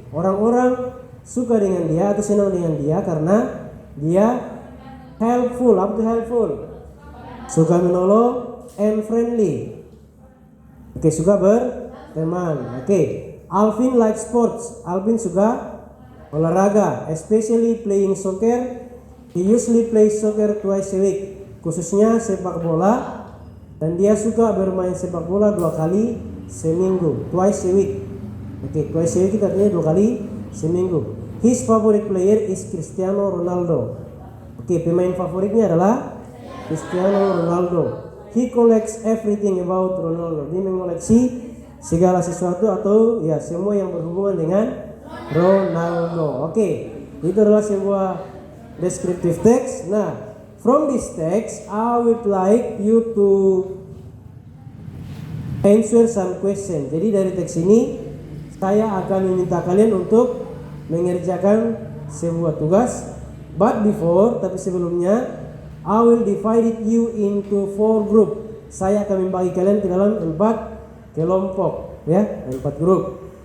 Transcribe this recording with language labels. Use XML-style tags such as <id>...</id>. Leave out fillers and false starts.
<id>Orang-orang suka dengan dia atau senang dengan dia karena dia helpful. Apa itu helpful? Suka menolong</id> <en>and friendly.</en> <id>Suka berteman.</id> <en>Alvin likes sports.</en> <id>Alvin suka olahraga,</id> <en>especially playing soccer. He usually plays soccer twice a week.</en> <id>Khususnya sepak bola, dan dia suka bermain sepak bola 2 kali seminggu.</id> <en>Twice a week. Twice a week</en> <id>itu artinya 2 kali seminggu.</id> <en>His favorite player is Cristiano Ronaldo.</en> <id>Pemain favoritnya adalah Cristiano Ronaldo.</id> <en>He collects everything about Ronaldo.</en> <id>Dia mengoleksi segala sesuatu atau ya semua yang berhubungan dengan Ronaldo. Itu adalah sebuah descriptive text.</id> <en>Nah, from this text, I would like you to answer some question.</en> <id>Jadi dari teks ini, saya akan meminta kalian untuk mengerjakan sebuah tugas.</id> <en>But before,</en> <id>tapi sebelumnya,</id> <en>I will divide you into 4 group.</en> <id>Saya akan membagi kalian ke dalam 4 kelompok, ya, 4 grup.</id>